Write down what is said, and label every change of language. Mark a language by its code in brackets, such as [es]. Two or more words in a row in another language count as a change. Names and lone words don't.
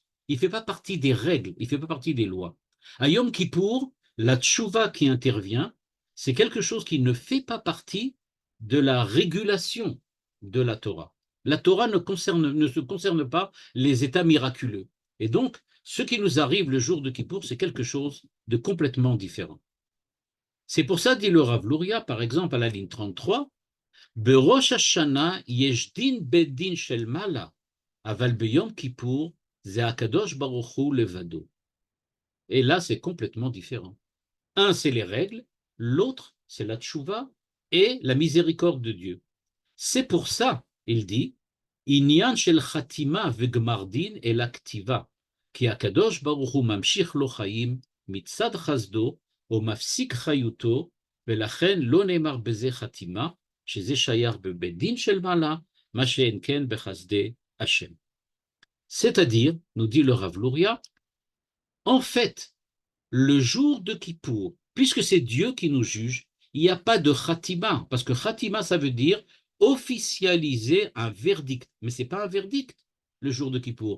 [fr] Il ne fait pas partie des règles, il ne fait pas partie des lois. À Yom Kippour, la tchouva qui intervient, c'est quelque chose qui ne fait pas partie de la régulation de la Torah. La Torah ne se concerne pas les états miraculeux. Et donc, ce qui nous arrive le jour de Kippour, c'est quelque chose de complètement différent. C'est pour ça, dit le Rav Luria, par exemple, à la ligne 33, [he] בראש השנה יש דין בדין של מעלה, אבל ביום כיפור, זה הקדוש ברוך הוא לבדו. [fr] Et là, c'est complètement différent. Un, c'est les règles, l'autre, c'est la tchouva et la miséricorde de Dieu. C'est pour ça, il dit, [he] ענין של חתימה וגמר דין על הכתיבה, כי הקדוש ברוך הוא ממשיך לו חיים מצד חסדו, או מפסיק חיותו, ולכן לא נאמר בזה חתימה, שזה שייך בבית דין של מעלה, מה שאין כן בחסדי השם. [fr] C'est-à-dire, nous dit le Rav Luria, en fait, le jour de Kippour, puisque c'est Dieu qui nous juge, il n'y a pas de khatima, parce que khatima, ça veut dire officialiser un verdict, mais ce n'est pas un verdict. Le jour de Kippour.